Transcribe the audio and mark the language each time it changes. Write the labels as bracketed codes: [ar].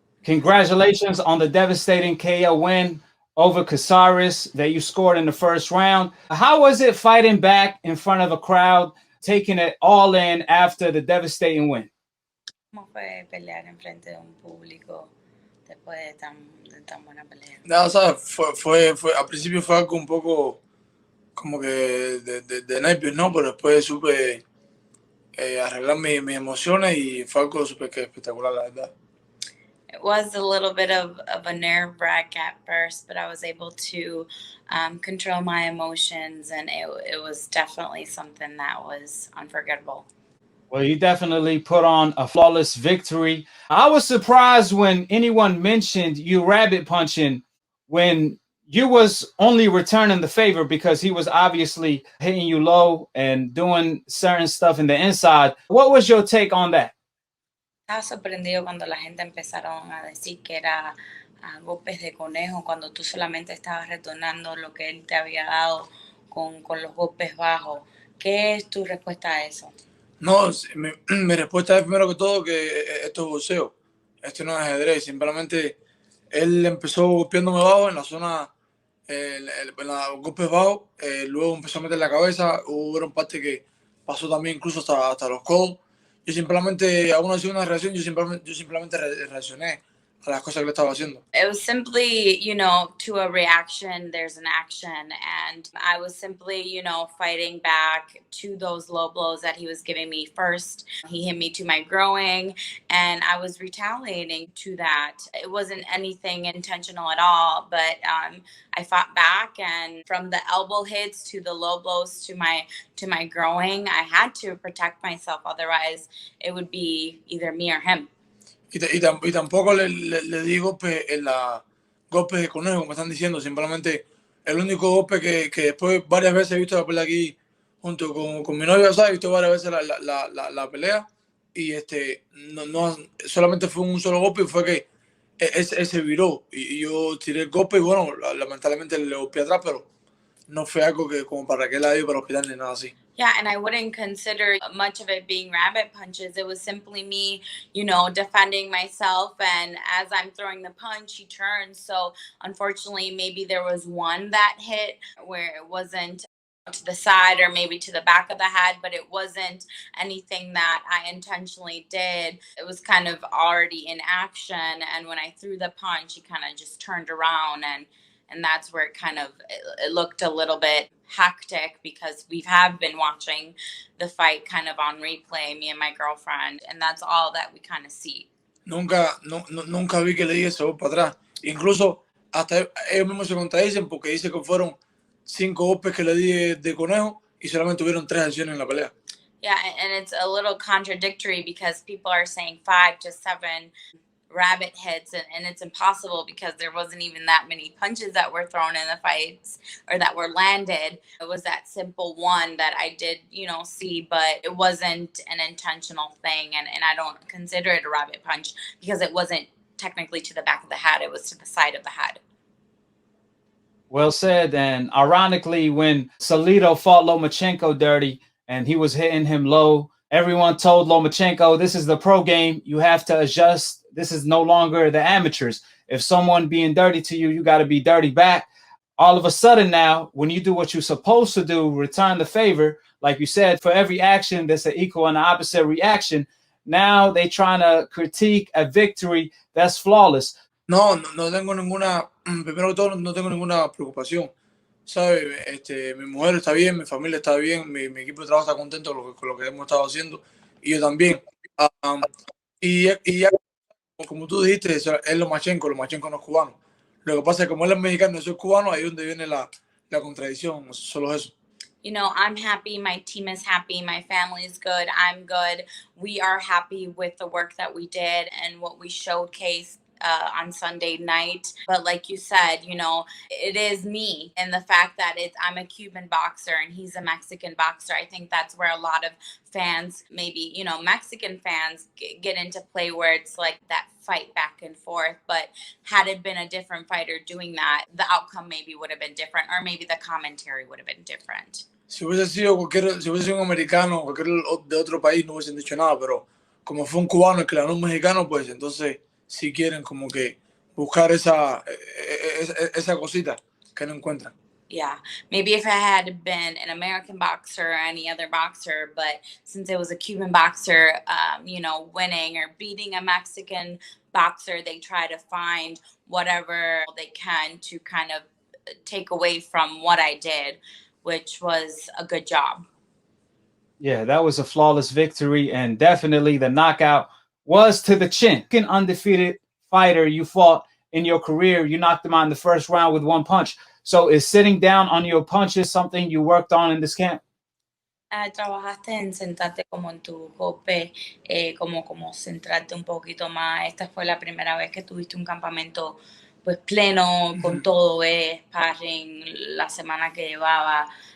[en] Congratulations on the devastating KO win over Cazares that you scored in the first round. How was it fighting back in front of a crowd, taking it all in after the devastating win? [es] ¿Cómo fue pelear enfrente de un público después de tan buena pelea? No, o sea, al principio fue algo un poco como que de nervios, ¿no? Pero después supe arreglar mis emociones y fue algo súper espectacular, la verdad. [en] It was a little bit of a nerve wrack at first, but I was able to control my emotions, and it was definitely something that was unforgettable. Well, you definitely put on a flawless victory. I was surprised when anyone mentioned you rabbit punching when you was only returning the favor because he was obviously hitting you low and doing certain stuff in the inside. What was your take on that? [es] Estaba sorprendido cuando la gente empezaron a decir que era golpes de conejo, cuando tú solamente estabas retornando lo que él te había dado con los golpes bajos. ¿Qué es tu respuesta a eso? No, mi respuesta es primero que todo que esto es boxeo, esto no es ajedrez, simplemente él empezó golpeándome bajo en la zona, en los golpes bajos, luego empezó a meter la cabeza, hubo parte que pasó también incluso hasta los codos. Yo simplemente, aún así una reacción, yo simplemente reaccioné a las cosas que le estaba haciendo. [en] It was simply, to a reaction, there's an action. And I was simply, fighting back to those low blows that he was giving me first. He hit me to my groin, and I was retaliating to that. It wasn't anything intentional at all, but I fought back, and from the elbow hits to the low blows to my groin, I had to protect myself. Otherwise, it would be either me or him. [es] Y tampoco le di golpes golpes de conejo, como están diciendo. Simplemente el único golpe que después varias veces he visto la pelea aquí junto con mi novia, ¿sabes? He visto varias veces la pelea y no solamente fue un solo golpe y fue que él se viró y yo tiré el golpe y bueno, lamentablemente le golpeé atrás, pero no fue algo que como para que él haya ido para el hospital ni nada así. [en] Yeah, and I wouldn't consider much of it being rabbit punches. It was simply me, defending myself. And as I'm throwing the punch, he turns. So unfortunately, maybe there was one that hit where it wasn't to the side or maybe to the back of the head, but it wasn't anything that I intentionally did. It was kind of already in action. And when I threw the punch, he kind of just turned around and that's where it looked a little bit hectic because we have been watching the fight kind of on replay, me and my girlfriend, and that's all that we kind of see. [es] Nunca vi que le di ese golpe para atrás. Incluso hasta ellos mismos se contradicen porque dice que fueron 5 golpes que le di de conejo y solamente tuvieron 3 acciones en la pelea. [en] Yeah, and it's a little contradictory because people are saying 5 to 7 rabbit hits, and it's impossible because there wasn't even that many punches that were thrown in the fights or that were landed. It was that simple one that I did, see, but it wasn't an intentional thing, and I don't consider it a rabbit punch because it wasn't technically to the back of the head, it was to the side of the head. Well said. And ironically, when Salido fought Lomachenko dirty and he was hitting him low, everyone told Lomachenko, this is the pro game. You have to adjust. This is no longer the amateurs. If someone being dirty to you, you got to be dirty back. All of a sudden now, when you do what you're supposed to do, return the favor, like you said, for every action, there's an equal and opposite reaction. Now they trying to critique a victory that's flawless. [es] No tengo ninguna, primero que todo, no tengo ninguna preocupación. ¿Sabes? Mi mujer está bien, mi familia está bien, mi equipo de trabajo está contento con lo que hemos estado haciendo y yo también. Y como tú dijiste, es Lomachenko no es cubano. Lo que pasa es que como él es mexicano y yo soy cubano, ahí es donde viene la contradicción, solo eso. [en] I'm happy, my team is happy, my family is good, I'm good. We are happy with the work that we did and what we showcased on Sunday night. But like you said, it is me, and the fact that I'm a Cuban boxer and he's a Mexican boxer. I think that's where a lot of fans, maybe, Mexican fans get into play where it's like that fight back and forth. But had it been a different fighter doing that, the outcome maybe would have been different, or maybe the commentary would have been different. [es] Si hubiese sido un americano, cualquier de otro país, no hubiesen dicho nada, pero como fue un cubano el que ganó un mexicano, pues entonces si quieren como que buscar esa cosita que no encuentran. [en] Yeah, maybe if I had been an American boxer or any other boxer, but since it was a Cuban boxer, you know, winning or beating a Mexican boxer, they try to find whatever they can to kind of take away from what I did, which was a good job. Yeah, that was a flawless victory, and definitely the knockout was to the chin. An undefeated fighter you fought in your career, you knocked him out in the first round with one punch. So is sitting down on your punches something you worked on in this camp? [es] Trabajaste en centrarte como en tu golpe, como centrarte un poquito más. Esta fue la primera vez que tuviste un campamento pues pleno, con todo, sparring, la semana que llevaba.